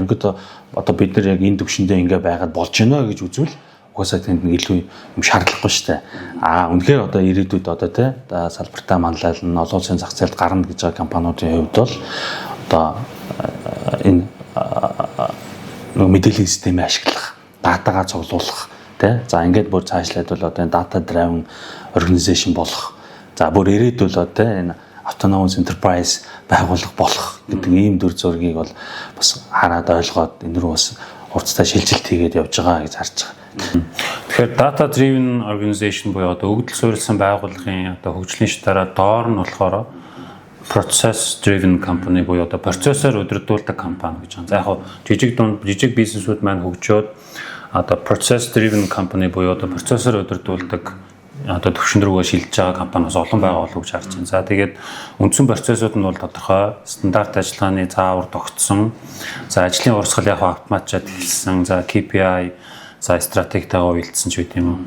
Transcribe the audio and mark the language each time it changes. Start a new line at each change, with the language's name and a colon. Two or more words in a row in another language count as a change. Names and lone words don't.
Mongolian: Ерөнхийдөө одоо бид нар яг энэ төвшөндөө ингээ байгаад болж байна гэж үзвэл угаасаа тэнд нэг илүү юм шаардлагагүй шүү дээ. Үнэхээр одоо ирээдүйд одоо тий салбартаа манлайлна, олон улсын зах зээлд гарна гэж байгаа компаниудын хувьд бол одоо энэ мэдээллийн системийг ашиглах, датагаа цуглуулах тий. За ингээд бүр цаашлаад бол одоо энэ
English: data driven organization
Mongolian: болох. За бүр ирээдүйд одоо энэ
English: autonomous enterprise
Mongolian: байгуулах болох гэдэг ийм дүр зургийг бол бас хараад ойлгоод энэ рүү бас урттай шилжилт хийгээд явж байгаа гэж харж байгаа. Тэгэхээр
English: data driven organization
Mongolian: буюу одоо өгдөл суурилсан байгууллагын одоо хөгжлийн шатаараа доор нь болохоор
English: process driven company
Mongolian: буюу одоо процессор удирдуулдаг компани гэж байна. За яг жижиг бизнесүүд маань хөгжөөд одоо
English: process driven company
Mongolian: буюу одоо процессор удирдуулдаг одоо төвшин рүүгээ шилжиж байгаа компаниас олон байгаа болов уу гэж харж байна. За тэгээд үндсэн процессууд нь бол тодорхой стандарт ажиллагааны заавар тогтсон. За ажлын урсгал яг автоматжаад хэлсэн. За KPI, за стратегитайгаа уялдсан ч үгүй юм уу.